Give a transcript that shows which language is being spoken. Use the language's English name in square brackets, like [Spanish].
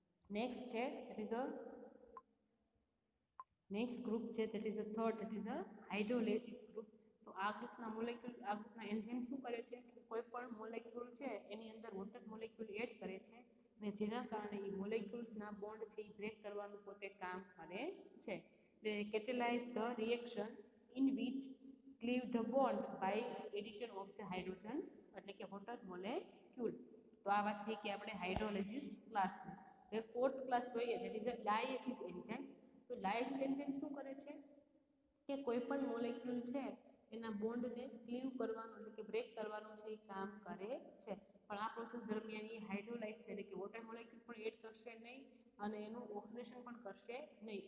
[Gujarati] Next છે next group છે [English] That is a third, that is a hydrolysis group. [Gujarati] તો આ ગ્રુપના મોલેક્યુલ આ ગ્રુપના એન્ઝાઇમ શું કરે છે કે કોઈ પણ મોલેક્યુલ છે એની અંદર વોટર મોલેક્યુલ એડ કરે છે અને જેના કારણે એ મોલેક્યુલ્સના બોન્ડ છે એ બ્રેક કરવાનું પોતે કામ કરે છે. [English] They catalyze the reaction in which cleave the bond by addition of the hydrogen, [Gujarati] એટલે કે વોટર મોલેક્યુલ. તો આ વાત થઈ કે આપણે હાઇડ્રોલાઇસિસ ક્લાસની. હવે ફોર્થ ક્લાસ જોઈએ [English] That is a diastase enzyme. [Gujarati] તો ડાયાસિસ એન્ઝાઇમ શું કરે છે કે કોઈ પણ મોલેક્યુલ છે એના બોન્ડને ક્લીવ કરવાનું એટલે કે બ્રેક કરવાનું છે એ કામ કરે છે. પણ આ પ્રોસેસ દરમિયાન એ હાઇડ્રોલાઇઝ એટલે કે વોટર મોલેક્યુલ પણ એડ કરશે નહીં અને એનું ઓક્સિડેશન પણ કરશે નહીં.